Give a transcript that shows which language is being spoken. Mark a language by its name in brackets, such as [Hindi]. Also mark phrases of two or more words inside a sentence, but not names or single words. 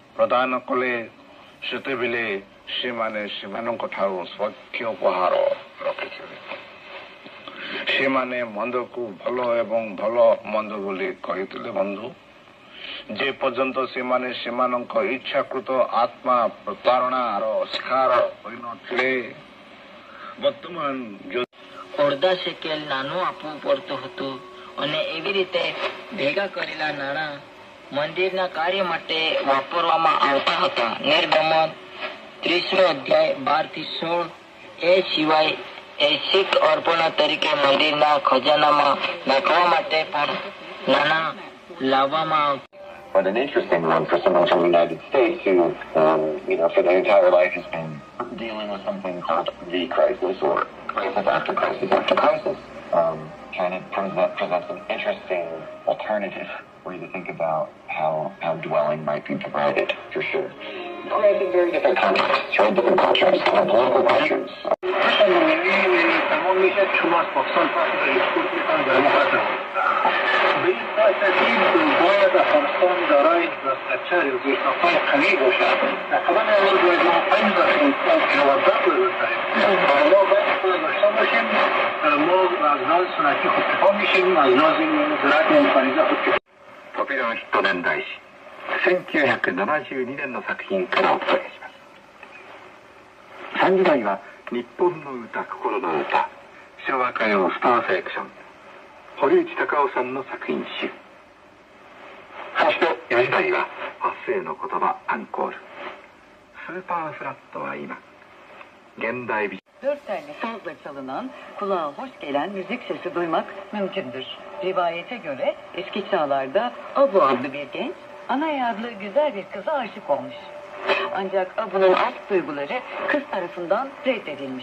[Odia] ପ୍ରଦାନ କଲେ ସେତେବେଳେ ସେମାନେ ସେମାନଙ୍କ ଠାରୁ ସ୍ୱଚ୍ଛ ଉପହାର ରଖିଥିଲେ। ସେମାନେ ମନ୍ଦକୁ ଭଲ ଏବଂ ଭଲ ମନ୍ଦ ବୋଲି କହିଥିଲେ। ବନ୍ଧୁ, ଯେ ପର୍ଯ୍ୟନ୍ତ ସେମାନେ ସେମାନଙ୍କ ଇଚ୍ଛାକୃତ ଆତ୍ମା ପ୍ରତାରଣାର ଶିକାର ହୋଇନଥିଲେ, [Gujarati] વર્તમાન અડધા શેકેલ નાનું આપવું પડતું હતું અને એવી રીતે ભેગા કરેલા નાણાં મંદિરના કાર્ય માટે વાપરવામાં આવતા હતા. નિર્ગમન 30નો અધ્યાય 12-16. એ સિવાય ઐચ્છિક અર્પણો તરીકે મંદિરના ખજાનામાં નાખવા માટે પણ નાણાં લાવવામાં આવતા. [English] But an interesting one for someone from the United States who, for their entire life has been dealing with something called the crisis or crisis after crisis after crisis. China presents an interesting alternative way to think about how dwelling might be provided, for sure. Granted, very different contexts, very different cultures, political cultures. [Persian] به این ترتیب باید افغانستان دارای انفراستراکچر یا زیرساخت‌های قوی باشد. طبعا اول باید ما پنج داشتیم که موظف باشیم. ما باید خود داشته باشیم. ما از لحاظ سنتی خودکفا میشیم، از لحاظ زراعت منفرده خودکفا. [Japanese] 時のヒット年代史1972年の作品からお伝えします。3時台は日本の歌、心の歌、昭和歌謡スターセレクション、堀内孝雄さんの作品集。そして4時台は発生の言葉アンコール、スーパーフラットは今、現代美。 [Turkish] 4 telli sazla çalınan, kulağa hoş gelen müzik sesi duymak mümkündür. Rivayete göre eski çağlarda Abu adlı bir genç, Anay adlı güzel bir kıza aşık olmuş. Ancak Abu'nun aşk duyguları kız tarafından reddedilmiş.